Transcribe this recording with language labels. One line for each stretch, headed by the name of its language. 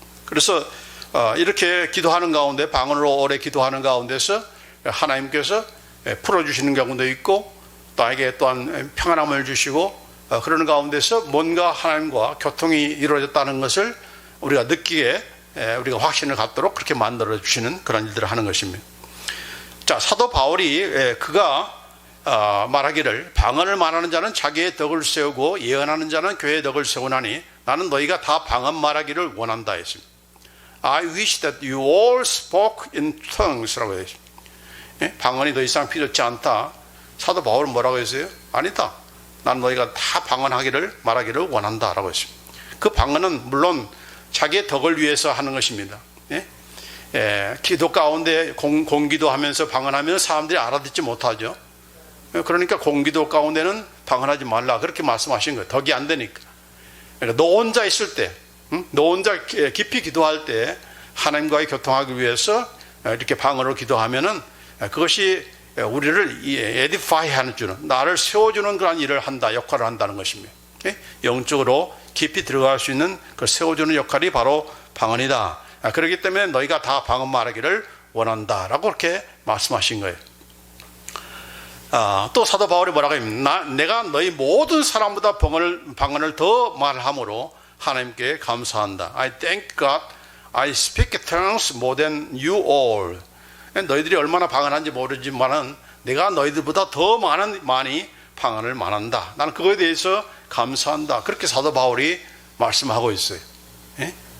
Korean: 그래서 이렇게 기도하는 가운데, 방언으로 오래 기도하는 가운데서 하나님께서 풀어주시는 경우도 있고, 나에게 또한 평안함을 주시고, 그러는 가운데서 뭔가 하나님과 교통이 이루어졌다는 것을 우리가 느끼게, 우리가 확신을 갖도록 그렇게 만들어 주시는 그런 일들을 하는 것입니다. 자, 사도 바울이 그가 말하기를 방언을 말하는 자는 자기의 덕을 세우고 예언하는 자는 교회의 덕을 세우나니 나는 너희가 다 방언 말하기를 원한다 했습니다.
English: I wish that you all spoke in tongues라고 했습니다.
Korean: 방언이 더 이상 필요치 않다. 사도 바울은 뭐라고 했어요? 아니다. 난 너희가 다 방언하기를 말하기를 원한다라고 했습니다. 그 방언은 물론 자기의 덕을 위해서 하는 것입니다. 예? 기도 가운데 공기도 하면서 방언하면 사람들이 알아듣지 못하죠. 그러니까 공기도 가운데는 방언하지 말라 그렇게 말씀하신 거예요. 덕이 안 되니까. 그러니까 너 혼자 있을 때, 너 혼자 깊이 기도할 때 하나님과의 교통하기 위해서 이렇게 방언으로 기도하면은 그것이 우리를 에디파이 하는 주는, 나를 세워주는 그런 일을 한다, 역할을 한다는 것입니다. 영적으로 깊이 들어갈 수 있는 그 세워주는 역할이 바로 방언이다. 그렇기 때문에 너희가 다 방언 말하기를 원한다라고 그렇게 말씀하신 거예요. 또 사도 바울이 뭐라고 합니까? 내가 너희 모든 사람보다 방언을 더 말함으로 하나님께 감사한다.
English: I thank God I speak tongues more than you all.
Korean: 너희들이 얼마나 방언한지 모르지만은 내가 너희들보다 더 많이 방언을 말한다. 나는 그거에 대해서 감사한다. 그렇게 사도 바울이 말씀하고 있어요. 예?